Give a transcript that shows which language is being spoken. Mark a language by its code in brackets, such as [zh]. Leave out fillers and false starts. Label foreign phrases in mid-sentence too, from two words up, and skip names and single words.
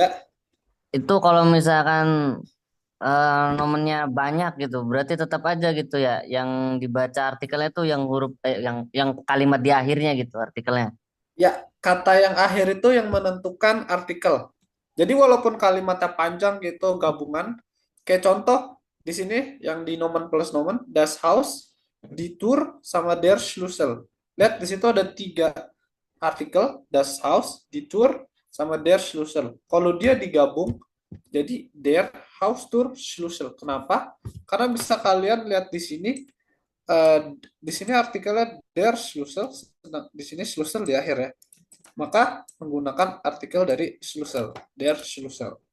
[id] Itu kalau misalkan nomennya banyak gitu, berarti tetap aja gitu ya. Yang dibaca artikelnya tuh yang huruf yang kalimat di akhirnya gitu artikelnya. ya, kata yang akhir itu yang menentukan artikel. Jadi walaupun kalimatnya panjang gitu gabungan, kayak contoh di sini yang di nomen plus nomen, [de] das Haus, die Tour, [id] sama [de] der Schlüssel. [id] Lihat di situ ada tiga artikel, [de] das Haus, die Tour, sama der Schlüssel. [id] Kalau dia digabung jadi [de] der Haustur Schlüssel. [id] Kenapa? Karena bisa kalian lihat di sini, eh, di sini artikelnya [de] der Schlüssel, [id] di sini Schlüssel di akhir ya. Maka menggunakan artikel dari Schlüssel, [de] der Schlüssel.